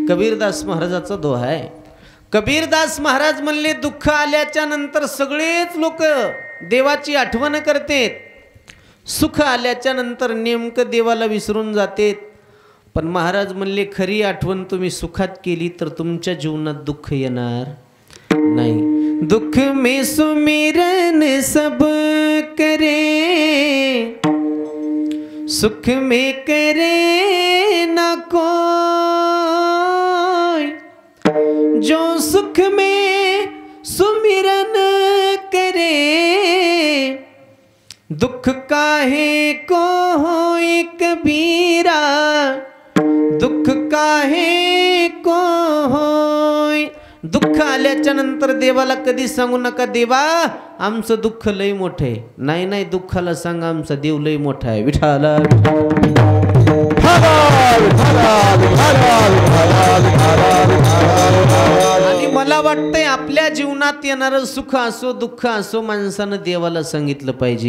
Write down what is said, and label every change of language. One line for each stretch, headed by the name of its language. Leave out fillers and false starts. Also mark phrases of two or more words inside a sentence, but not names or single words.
Marathi: कबीरदास महाराजाचा दोहा आहे. कबीरदास महाराज म्हणले दुःख आल्याच्या नंतर सगळेच लोक देवाची आठवण करतेत, सुख आल्याच्या नंतर नेमकं देवाला विसरून जातेत. पण महाराज म्हणले खरी आठवण तुम्ही सुखात केली तर तुमच्या जीवनात दुःख येणार नाही.
Hindi: दुःख में सुमिरन सब करे, सुख में करे ना कोई, जो सुख में सुमिरन करे, दुख काहे को होए कबीरा, दुःख काहे को होय.
Marathi: दुःख आल्याच्या नंतर देवाला कधी सांगू नका देवा आमचं दुःख लय मोठं आहे. नाही नाही, दुःखाला सांगा आमचा देव लय मोठा आहे. विठाला आणि मला वाटतंय आपल्या जीवनात येणारं सुख असो दुःख असो माणसानं देवाला सांगितलं पाहिजे.